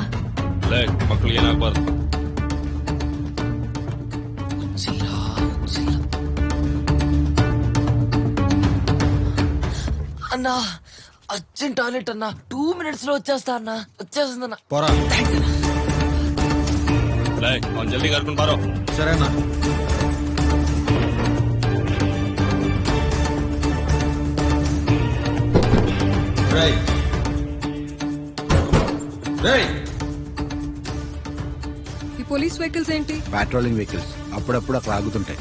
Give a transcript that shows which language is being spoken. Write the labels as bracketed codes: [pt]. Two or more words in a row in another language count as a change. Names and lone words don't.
[kn] మక్కಳಿಗೆ ಏನಾಗಬಾರ್ದು. [te] అన్నా [en] urgent toilet [te] అన్నా, 2 minutes లో వచ్చేస్తా అన్నా. వచ్చేస్తుందన్నా. పోరా. [kn] ಅವ್ನು ಜಲ್ದಿ ಕರ್ಕೊಂಡು ಬಾರೋ. [te] సరేనా? ఈ [en] police vehicles [te] ఏంటి? [en] patrolling vehicles [te] అప్పుడప్పుడు అక్కడ ఆగుతుంటాయి.